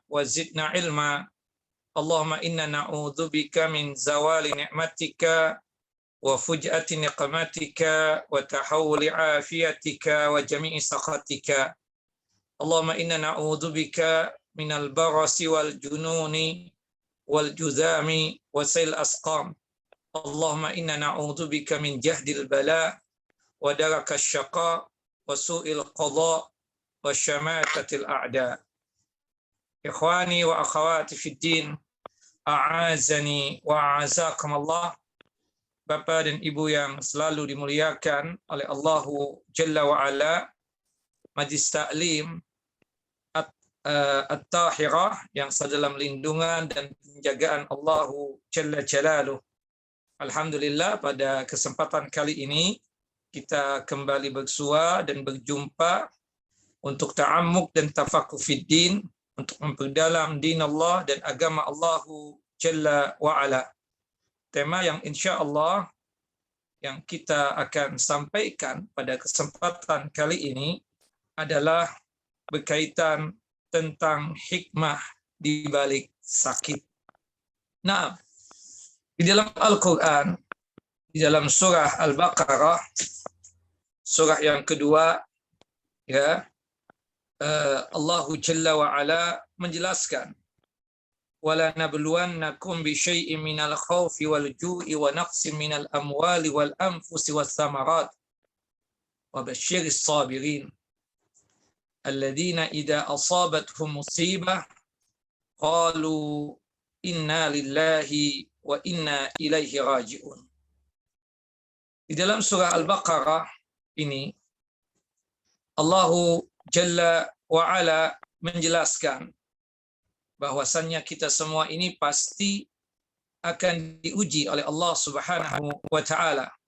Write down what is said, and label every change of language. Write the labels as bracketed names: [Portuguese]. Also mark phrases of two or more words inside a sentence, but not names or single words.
[Arabic] وزدنا علما اللهم إنا نعوذ بك من زوال نعمتك وفجأة نقمتك وتحول عافيتك وجميع سخطك اللهم إنا نعوذ بك من البرص والجنون والجذام وسيل الأسقام اللهم إنا نعوذ بك من جهد البلاء ودرك الشقاء وسوء القضاء وشماتة الأعداء. إخواني وأخواتي في الدين، أعزني وأعزكم الله. [Indonesian] Bapak dan Ibu yang selalu dimuliakan oleh [Arabic] الله جل وعلا, [Indonesian] Majlis Ta'lim At-Tahirah yang sedalam lindungan dan penjagaan [Arabic] الله جل جلاله. [Indonesian] Alhamdulillah, pada kesempatan kali ini kita kembali bersua dan berjumpa untuk ta'ammuk dan [Arabic] تفقه في الدين, [Indonesian] untuk memperdalam din Allah dan agama [Arabic] الله جل وعلا. [Indonesian] Tema yang insya-Allah yang kita akan sampaikan pada kesempatan kali ini adalah berkaitan tentang hikmah di balik sakit. Nah, di dalam Al-Qur'an, di dalam surah Al-Baqarah, surah yang kedua, ya, [Arabic] الله جل وعلا [Indonesian] menjelaskan [Arabic] ولنبلونكم بشيء من الخوف والجوع ونقص من الأموال والأنفس والثمرات وبشر الصابرين الذين إذا أصابتهم مصيبة قالوا إنا لله وإنا إليه راجعون. [Indonesian] Di dalam surah Al-Baqarah ini [Arabic] الله جل وعلا [Indonesian] menjelaskan bahwasannya kita semua ini pasti akan diuji oleh Allah [Arabic] سبحانه وتعالى.